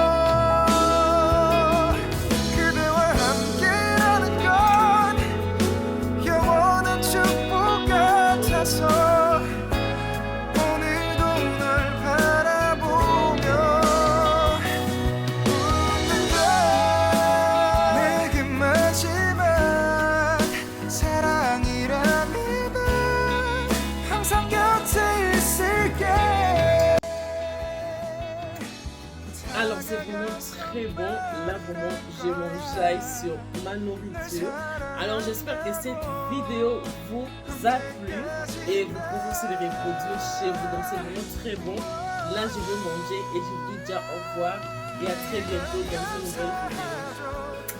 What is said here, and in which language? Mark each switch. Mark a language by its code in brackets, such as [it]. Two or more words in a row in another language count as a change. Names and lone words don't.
[ko] 그대와 함께라는 건 영원한 축복 같아서 오늘도 널 바라보며 웃는다. 내게 마지막 사랑이라면 항상 곁에 있을게. [fr] Alors c'est vraiment très bon. Là vraiment j'ai mon jail sur ma nourriture. Alors j'espère que cette vidéo vous a plu et vous pouvez aussi le reproduire chez vous. Donc c'est vraiment très bon. Là je vais manger et je vous dis déjà au revoir et à très bientôt dans une nouvelle vidéo.